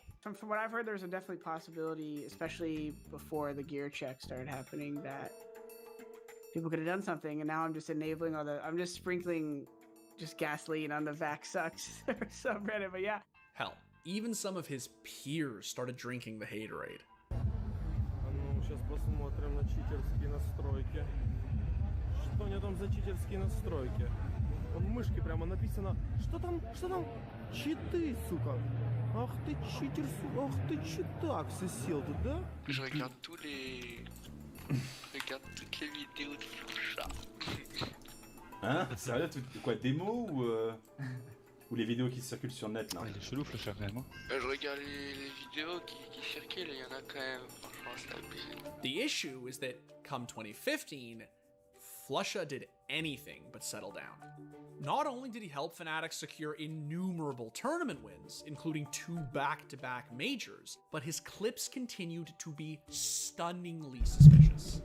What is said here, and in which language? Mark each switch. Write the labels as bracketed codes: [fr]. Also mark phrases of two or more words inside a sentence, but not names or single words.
[en] From what I've heard, there's a definitely possibility, especially before the gear check started happening, that people could have done something, and now I'm just enabling I'm just sprinkling just gasoline on the Vac Sucks subreddit, but yeah. Hell, even some of his peers started drinking the haterade. [ru] Сейчас посмотрим на читерские настройки. Что у него там за читерские настройки? В мышке прямо написано, что там, читы, сука. Ах ты читер, сука, ах ты читак сосел тут, да? [fr] Je regarde toutes les vidéos de Flusha. Hein? Sérieux, quoi, démo ou les vidéos qui circulent sur le net là? Il est chelou, Flusha, quand même. Je regarde les vidéos qui circulent, il y en a quand même, franchement, c'est abusé. [en] The issue is that come 2015, Flusha did anything but settle down. Not only did he help Fnatic secure innumerable tournament wins, including 2 back-to-back majors, but his clips continued to be stunningly suspicious.